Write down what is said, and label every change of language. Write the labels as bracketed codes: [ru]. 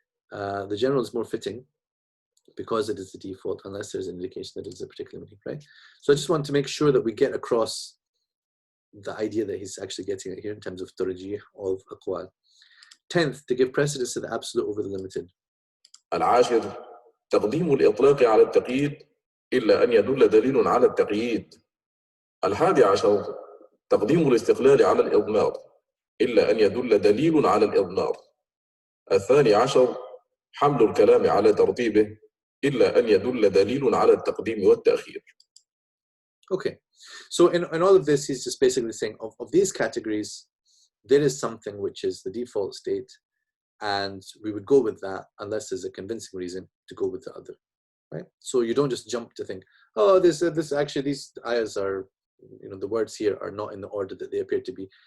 [en] The general is more fitting because it is the default, unless there's an indication that it's a particular meaning, right? So I just want to make sure that we get across the idea that he's actually getting at here in terms of tarjih of aqwal. 10th, to give precedence to the absolute over the limited. [ar] العاشر تقديم الإطلاق على التقييد إلا أن يدل دليل على التقييد. 11 تقديم الاستقلال على الإضمار إلا أن يدل دليل على الإضمار. 12 حمل الكلام على ترتيبه إلا أن يدل دليل على التقديم والتأخير. [en] Okay, so in all of this, he's just basically saying of these categories, there is something which is the default state, and we would go with that unless there's a convincing reason to go with the other, right? So you don't just jump to think, oh, this actually, these ayahs are, the words here are not in the order that they appear to be.